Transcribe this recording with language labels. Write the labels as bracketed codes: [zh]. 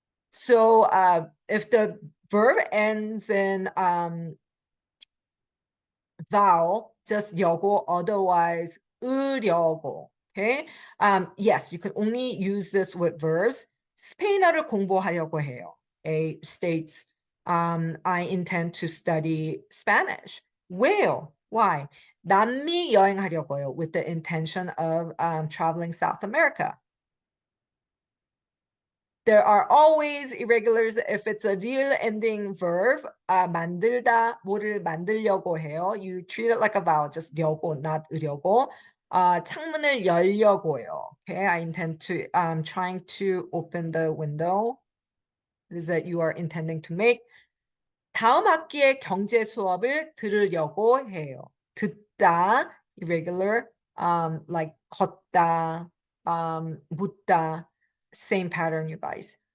[en] So if the verb ends in vowel, just 려고, otherwise 으려고. Okay. Yes, you can only use this with verbs. [ko] 스페인어를 공부하려고 해요. [en] A states, I intend to study Spanish. [ko] 왜요? [en] Why? [ko] 남미 여행하려고요, [en] with the intention of traveling South America. There are always irregulars if it's a real ending verb. [ko] 만들다, 뭐를 만들려고 해요. [en] You treat it like a vowel, just 려고, not 으려고. [ko] 창문을 열려고요. [en] Okay, I intend to, trying to open the window. Is that you are intending to make. [ko] 다음 학기에 경제 수업을 들으려고 해요. [en] 듣다, irregular, like 걷다, 묻다, same pattern, you guys.